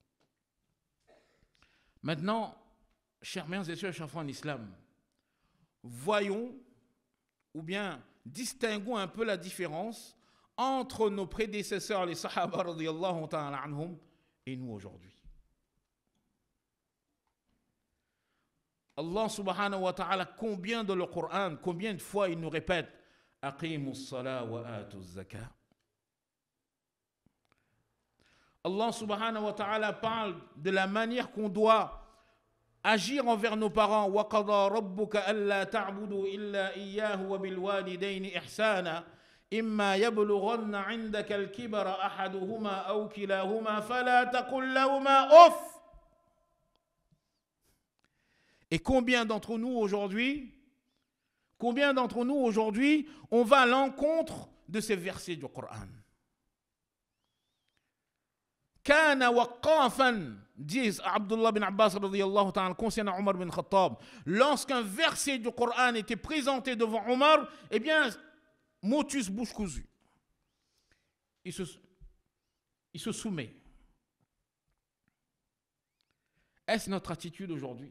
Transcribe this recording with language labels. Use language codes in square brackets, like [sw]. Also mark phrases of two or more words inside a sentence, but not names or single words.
[fr] Maintenant, chers mères et sœurs, chers frères en islam, voyons ou bien distinguons un peu la différence entre nos prédécesseurs, les Sahaba [ar] رضي الله تعالى عنهم, [fr] et nous aujourd'hui. [ar] الله سبحانه وتعالى, [fr] combien de le Coran, combien de fois il nous répète [ar] أقيموا الصلاة وآتوا الزكاة. الله سبحانه وتعالى [fr] parle de la manière qu'on doit agir envers nos parents. [ar] وقضى ربك ألا تعبدوا إلا إياه وبالوالدين إحسانا إما يبلغن عندك الكبر أحدهما أو كلاهما فلا تقل لهما أف. [fr] Et combien d'entre nous aujourd'hui, on va à l'encontre de ces versets du Coran? [ar] كان وقافا, [fr] dit Abdullah bin Abbas [ar] رضي الله تعالى [fr] concernant Omar bin Khattab, lorsqu'un verset du Coran était présenté devant Omar, eh bien, motus bouche cousue. Il se soumet. Est-ce notre attitude aujourd'hui?